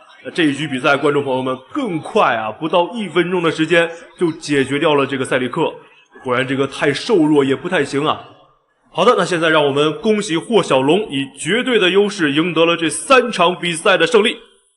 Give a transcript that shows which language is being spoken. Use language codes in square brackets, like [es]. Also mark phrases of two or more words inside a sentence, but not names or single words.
[zh] 这一局比赛，观众朋友们更快啊，不到1分鐘的時間就解決掉了這個塞里克。果然這個太瘦弱也不太行啊。好的，那現在讓我們恭喜霍小龍以絕對的優勢贏得了這3場比賽的勝利。